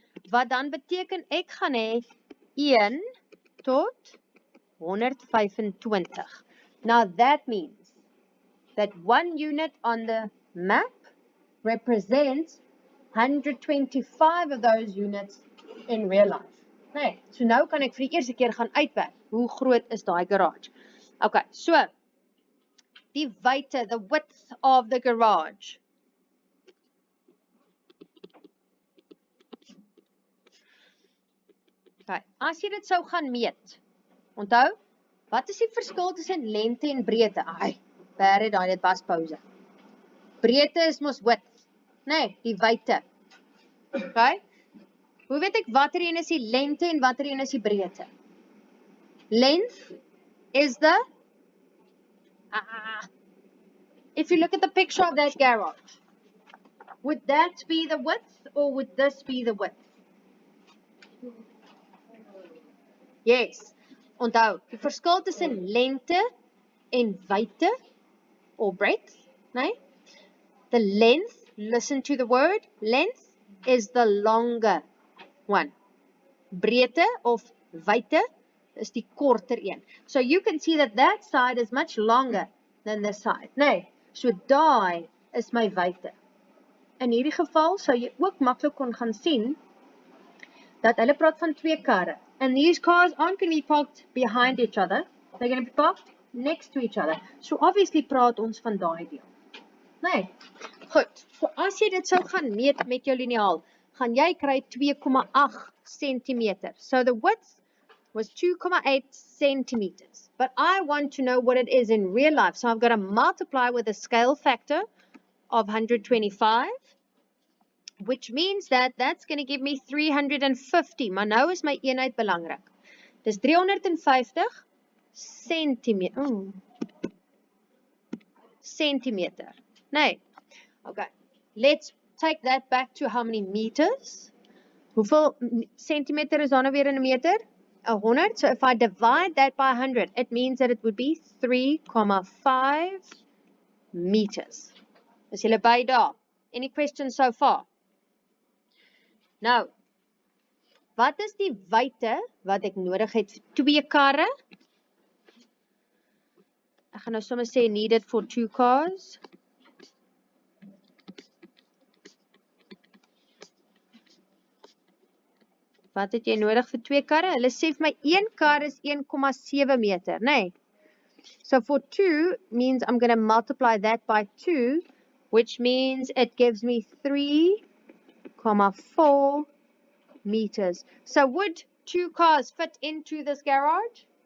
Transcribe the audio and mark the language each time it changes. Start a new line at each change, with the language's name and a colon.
Afrikaans: Wat dan beteken ek gaan hê 1 tot 125.
English: Now that means that 1 unit on the map represents 125 of those units in real life.
Afrikaans: Nee, so nou kan ek vir die eerste keer gaan uitwerk. Hoe groot is daai garage? Okay, so die wyte,
English: the width of the garage.
Afrikaans: Okay, as jy dit sou gaan meet, onthou, wat is die verskil tussen lengte en breedte? Ai, baie daai, dit was pause. Breedte is mos width. Nee, die wyte. Okay? Hoe weet ek watter een is die lengte en watter een is die breedte?
English: Length is the if you look at the picture of that garage, would that be the width or would this be the width?
Afrikaans: Yes. Onthou, die verskil tussen lengte en wyte or breadth, nee?
English: The length, listen to the word, length is the longer one.
Afrikaans: Breedte of wyte is die korter een.
English: So you can see that that side is much longer than this side.
Afrikaans: Nee, so daai is my wyte. In hierdie geval sou jy ook maklik kon gaan sien dat hulle praat van 2 karre.
English: And these cars aren't going to be parked behind each other. They're going to be parked next to each other.
Afrikaans: So obviously praat ons van daai deel. Nee. Goed. So as jy dit sou gaan meet met jou liniaal, gaan jy kry 2,8 centimeter.
English: So the width was 2,8 centimeters. But I want to know what it is in real life. So I've got to multiply with a scale factor of 125. Which means that that's going to give me 350.
Afrikaans: Maar nou is my eenheid belangrik. Dis 350 centimeter. Centimeter. Nee. Okay.
English: Let's take that back to how many meters.
Afrikaans: Hoeveel centimeter is dan nou weer in 'n meter?
English: 100. So if I divide that by 100, it means that it would be 3,5 meters.
Afrikaans: Is julle by daar?
English: Any questions so far?
Afrikaans: Nou, wat is die wyte wat ek nodig het vir 2 karre? Ek gaan nou sommer sê
English: needed for 2 cars.
Afrikaans: Wat het jy nodig vir 2 karre? Hulle sê vir my 1 kar is 1,7 meter, nee.
English: So for 2 means I'm going to multiply that by 2, which means it gives me 3,4 meters. So would 2 cars fit into this garage?